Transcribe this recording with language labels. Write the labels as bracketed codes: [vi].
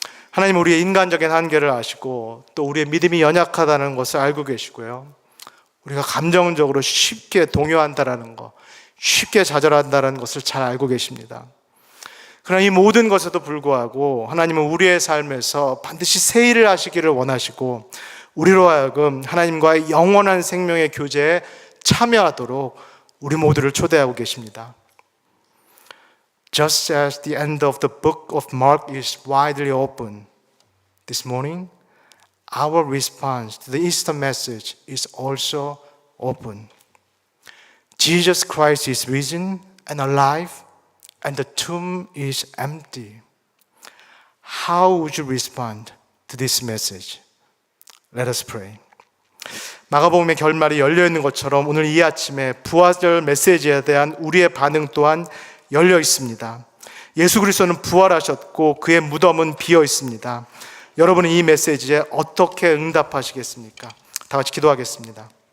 [ko] 하나님 우리의 인간적인 한계를 아시고 또 우리의 믿음이 연약하다는 것을 알고 계시고요. 우리가 감정적으로 쉽게 동요한다는 것, 쉽게 좌절한다는 것을 잘 알고 계십니다. 그러나 이 모든 것에도 불구하고 하나님은 우리의 삶에서 반드시 새 일을 하시기를 원하시고 우리로 하여금 하나님과의 영원한 생명의 교제에 참여하도록 우리 모두를 초대하고 계십니다. [en] Just as the end of the book of Mark is widely open this morning, our response to the Easter message is also open. Jesus Christ is risen and alive, and the tomb is empty. How would you respond to this message? Let us pray. [ko] 마가복음의 결말이 열려있는 것처럼 오늘 이 아침에 부활절 메시지에 대한 우리의 반응 또한 열려 있습니다. 예수 그리스도는 부활하셨고 그의 무덤은 비어 있습니다. 여러분은 이 메시지에 어떻게 응답하시겠습니까? 다 같이 기도하겠습니다.